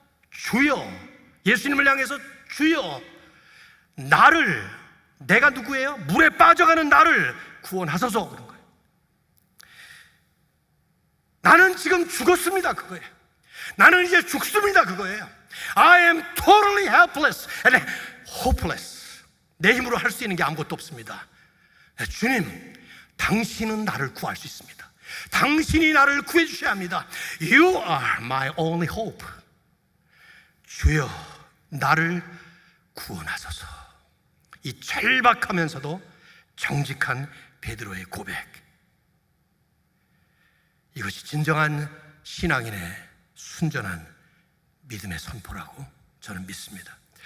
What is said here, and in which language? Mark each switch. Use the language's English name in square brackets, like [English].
[Korean] 주여, 예수님을 향해서 주여 나를, 내가 누구예요? 물에 빠져가는 나를 구원하소서, 그런 거예요. 나는 지금 죽었습니다, 그거예요. 나는 이제 죽습니다, 그거예요. [English] I am totally helpless and hopeless. [Korean] 내 힘으로 할 수 있는 게 아무것도 없습니다. 주님, 당신은 나를 구할 수 있습니다. 당신이 나를 구해 주셔야 합니다. [English] You are my only hope. [Korean] 주여 나를 구원하소서. 이 절박하면서도 정직한 베드로의 고백, 이것이 진정한 신앙인의 순전한 믿음의 선포라고 저는 믿습니다.